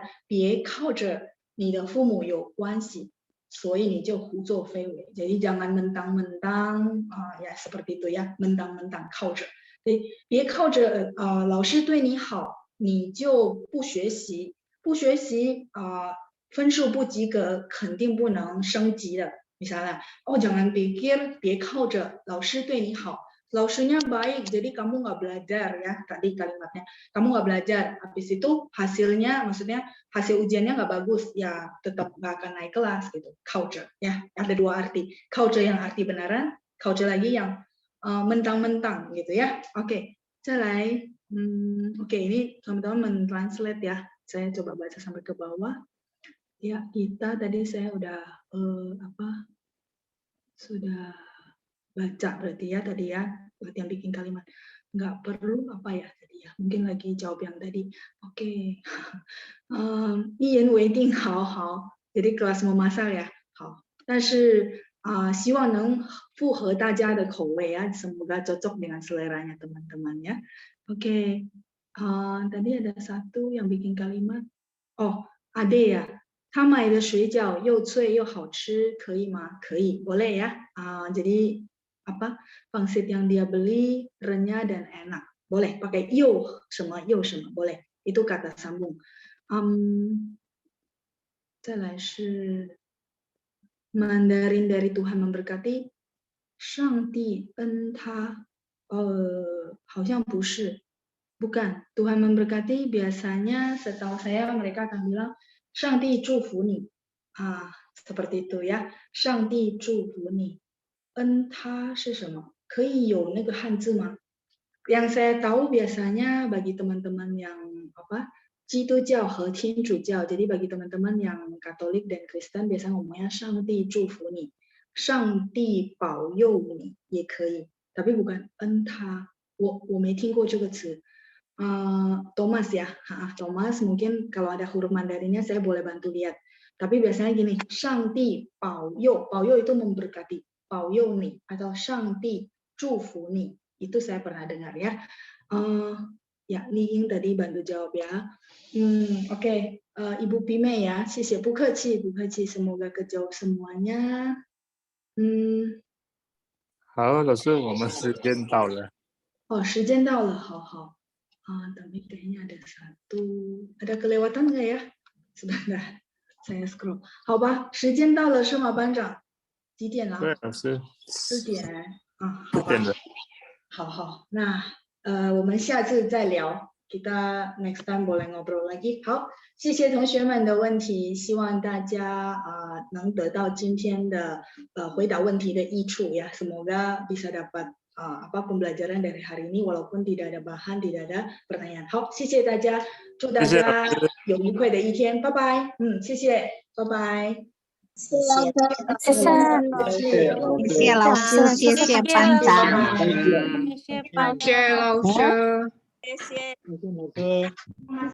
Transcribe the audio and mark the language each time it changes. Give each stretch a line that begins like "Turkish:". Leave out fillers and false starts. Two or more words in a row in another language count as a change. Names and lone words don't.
Chinese: 别靠着你的父母有关系，所以你就胡作非为.
Indonesian: Jadi jangan mentang-mentang ya seperti itu ya, mentang-mentang 靠着.
Chinese: Jadi 别靠着老师对你好，你就不学习，不学习分数不及格肯定不能升级的. Misalnya, jangan pikir 别靠着老师对你好,
Indonesian: lausnya baik, jadi kamu nggak belajar ya, tadi kalimatnya, kamu nggak belajar, habis itu hasilnya, maksudnya hasil ujiannya nggak bagus, ya tetap nggak akan naik kelas gitu. 靠着 ya, ada dua arti, 靠着 yang arti benaran, 靠着 lagi yang mentang-mentang gitu ya. Oke,
Chinese: 再来,
Indonesian: oke, ini teman-teman mentranslate ya, saya coba baca sampai ke bawah. Ya, kita tadi saya udah sudah baca berarti ya tadi ya, buat yang bikin kalimat. Nggak perlu apa ya tadi ya, mungkin lagi jawab yang tadi. Oke.
Chinese: 一言为定，好好.
Indonesian: Jadi kelas memasak ya,
Chinese: 好. 但是希望能符合大家的口味 ya,
Indonesian: semoga cocok dengan seleranya teman-teman ya. Oke. Tadi ada satu yang bikin kalimat. Ade ya.
Chinese: 他买的水饺又脆又好吃，可以吗？可以,
Indonesian: boleh ya. Jadi pangsit yang dia beli renyah dan enak. Boleh pakai 又什么 boleh. Itu kata sambung.
Chinese: 再来是
Indonesian: Mandarin dari Tuhan memberkati.
Chinese: 上帝恩他好像不是.
Indonesian: Bukan. Tuhan memberkati biasanya setahu saya mereka akan bilang
Chinese: 上帝祝福你.
Indonesian: Seperti itu ya.
Chinese: 上帝祝福你. 恩他是什么？可以有那个汉字吗？
Indonesian: Yang saya tahu biasanya bagi teman-teman yang
Chinese: 基督教 和天主教,
Indonesian: jadi bagi teman-teman yang Katolik dan Kristen biasanya ngomongnya
Chinese: 上帝祝福你, 上帝保佑你 也可以.
Indonesian: tapi bukan entah.
Chinese: 我没听过这个词。
Indonesian: Thomas ya, Thomas mungkin kalau ada huruf Mandarinnya saya boleh bantu lihat. Tapi biasanya gini,
Chinese: 上帝保佑，保佑
Indonesian: itu memberkati,
Chinese: 保佑你 atau 上帝祝福你,
Indonesian: itu saya pernah dengar ya. Ya, Li Ying tadi bantu jawab ya. Oke. Ibu Pime ya,
Chinese: 谢谢，不客气，不客气 ，
Indonesian: semoga kejawab semuanya.
Chinese: 好，老师，我们时间到了。时间到了，
Indonesian: 好。Tapi kayaknya ada kelewatan nggak ya? Sebentar, saya scroll.
Chinese: 好吧，时间到了是吗，班长？几点了？对，老师。 4点。好吧。 4点了。好，那我们下次再聊。
Indonesian: Kita
English: next time
Indonesian: boleh ngobrol lagi.
Chinese: 好，谢谢同学们的问题，希望大家能得到今天的回答问题的益处 ya.
Indonesian: Semoga bisa dapat pembelajaran dari hari ini walaupun tidak ada bahan, tidak ada pertanyaan.
Chinese: 好，谢谢大家，祝大家有愉快的一天，拜拜。谢谢，拜拜。谢谢老师，谢谢班长，谢谢班长，老师。谢谢老师。